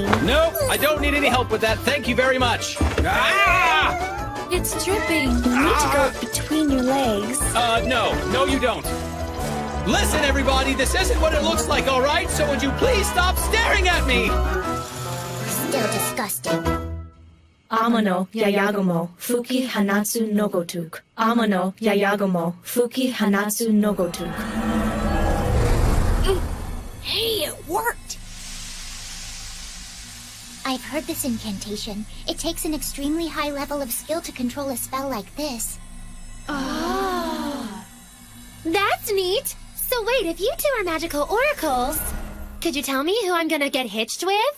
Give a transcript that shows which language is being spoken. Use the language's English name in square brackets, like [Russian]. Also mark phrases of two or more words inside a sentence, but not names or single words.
[English] No, I don't need any help with that. Thank you very much. Ah! It's dripping. You need to go between your legs. No, you don't. Listen, everybody, this isn't what it looks like, all right? So would you please stop staring at me? Still disgusting. Amano Yayagomo Fuki Hanatsu Nogotuk. Amano Yayagomo Fuki Hanatsu Nogotuk. Hey, it worked! I've heard this incantation. It takes an extremely high level of skill to control a spell like this. Oh. That's neat! So wait, if you two are magical oracles, could you tell me who I'm gonna get hitched with?